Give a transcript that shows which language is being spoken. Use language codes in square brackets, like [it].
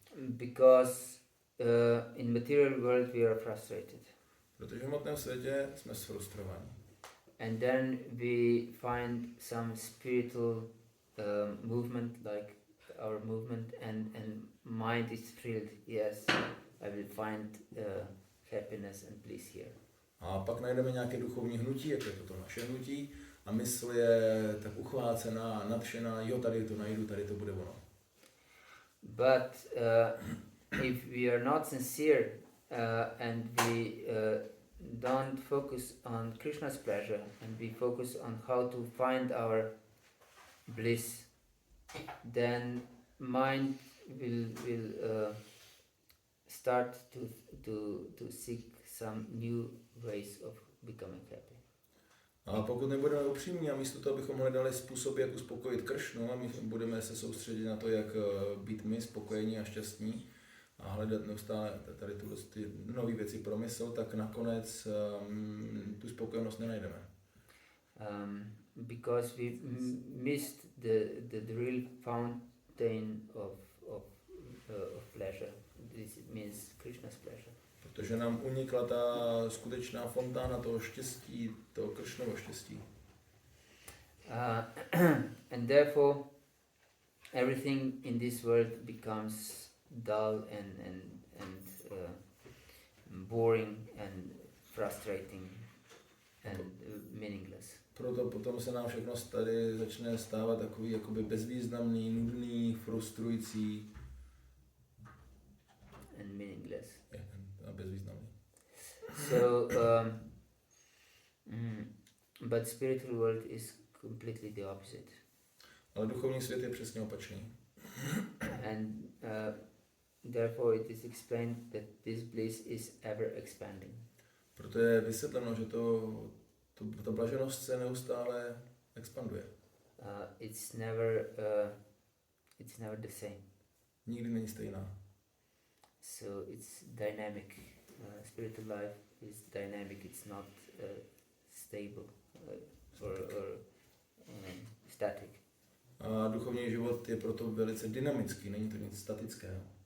[en] Because in material world we are frustrated. [cs] Protože v hmotném světě jsme sfrustrovaní. [en] And then we find some spiritual movement, like our movement, and mind is thrilled. Yes, I will find happiness and bliss here. [cs] A pak najdeme nějaké duchovní hnutí, jako je to naše hnutí, a mysl je tak uchvácená, nadšená, jo, tady to najdu, tady to bude ono. [en] But if we are not sincere and we don't focus on Krishna's pleasure and we focus on how to find our bliss, then mind will start to seek some new ways of becoming happy. [cs] A pokud nebudeme upřímní a místo toho, abychom hledali způsoby, jak uspokojit Kršnu, a my budeme se soustředit na to, jak být my spokojení a šťastní a hledat neustále tady ty nové věci pro mysl, tak nakonec tu spokojenost nenajdeme. [en] Because we missed the real fountain of pleasure. This means Krishna's pleasure. [cs] Protože nám unikla ta skutečná fontána toho štěstí, toho Kršnovo štěstí. [en] And therefore everything in this world becomes dull and boring and frustrating and meaningless. [cs] Proto potom se nám všechno tady začne stávat takový jakoby bezvýznamný, nudný, frustrující [en] and meaningless. [cs] A bezvýznamný. [en] So, but spiritual world is completely the opposite. [cs] Ale duchovní svět je přesně opačný. [en] And therefore it is explained that this bliss is ever expanding. [cs] Proto je vysvětleno, že ta blaženost se neustále expanduje. [en] It's never the same. [cs] Nikdy není stejná. [en] So it's dynamic. Spiritual life is dynamic. It's not stable or static. [cs] A duchovní život je proto velice dynamický, není to nic statického.